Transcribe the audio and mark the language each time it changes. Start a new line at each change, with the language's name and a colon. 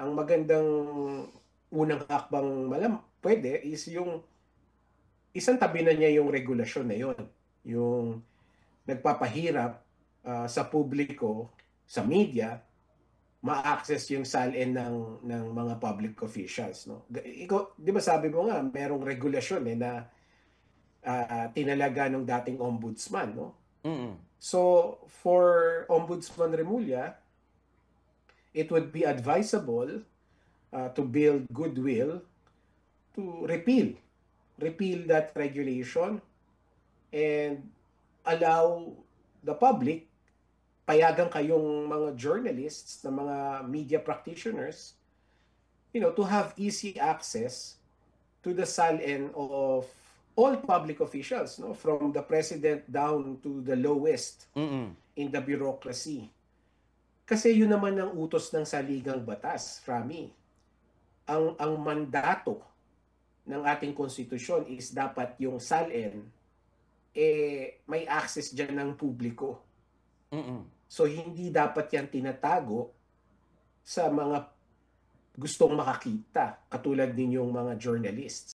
Filipino: Ang magandang unang hakbang pwede is yung isang tabi na niya yung regulasyon na yon, yung nagpapahirap sa publiko, sa media, ma-access yung SALN ng mga public officials, no? Ikaw, 'di ba sabi mo nga merong regulasyon na tinalaga ng dating ombudsman, no? Mm.
English: So for Ombudsman Remulla, it would be advisable to build goodwill to repeal that regulation and allow the public,
Filipino: payagan kayong mga journalists, na mga media practitioners,
English: to have easy access to the SALN of all public officials, no, from the president down to the lowest in the bureaucracy.
Filipino: Kasi yun naman ang utos ng saligang batas, Rami. Ang mandato ng ating konstitusyon is dapat yung SALN may access dyan ng publiko. So hindi dapat yan tinatago sa mga gustong makakita, katulad ninyong mga journalists.